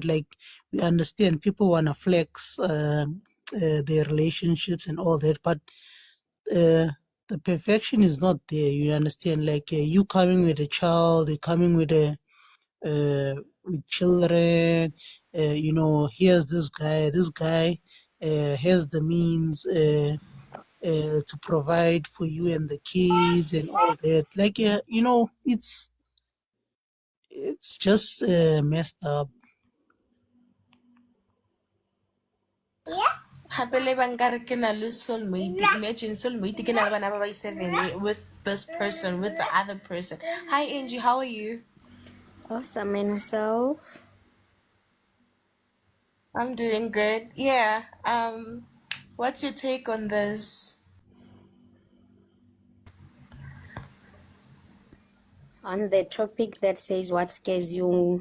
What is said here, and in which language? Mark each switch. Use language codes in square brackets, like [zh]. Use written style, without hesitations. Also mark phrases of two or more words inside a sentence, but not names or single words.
[en] like we understand people want to flex their relationships and all that, but uh, the perfection is not there, you understand, like you coming with a child, you coming with a with children, here's this guy has the means to provide for you and the kids and all that, like it's just messed up. [st] Hape le ba nkare ke na le soulmate. [en] Imagine soulmate [st] ke na le bana ba ba 7 [en] with this person, with the other person. Hi Angie, how are you? Awesome in herself. I'm doing good. Yeah. What's your take on this? On the topic that says what scares you